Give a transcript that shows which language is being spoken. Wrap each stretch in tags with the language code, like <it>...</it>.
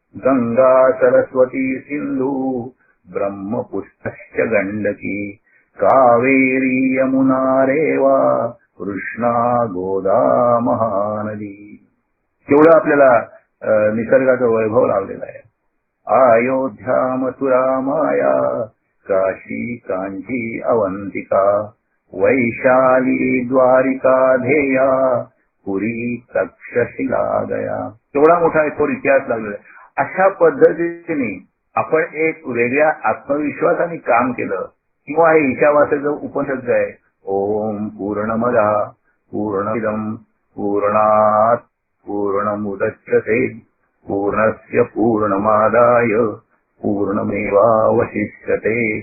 <sa>गंगा सरस्वती सिंधू ब्रह्मपुत्रश्च गंडकी कावेरी यमुना रेवा कृष्णा गोदा महानदी.</sa> <mr>तेवढं आपल्याला निसर्गाचं वैभव लावलेलं आहे.</mr> <sa>अयोध्या मथुरा माया काशी कांची अवंतिका वैशाली द्वारिका धेया पुरी तक्षशिला गया.</sa> <mr>तेवढा मोठा थोर इतिहास लागलेला आहे. अशा पद्धतीने आपण एक वेगळ्या आत्मविश्वासाने काम केलं किंवा हे ईशावास्याचं उपनिषद आहे.</mr> <sa>ओम पूर्णमदा पूर्णमिदं पूर्णात् पूर्णमुदच्यते पूर्णस्य पूर्णमादाय पूर्णमेवावशिष्यते.</sa>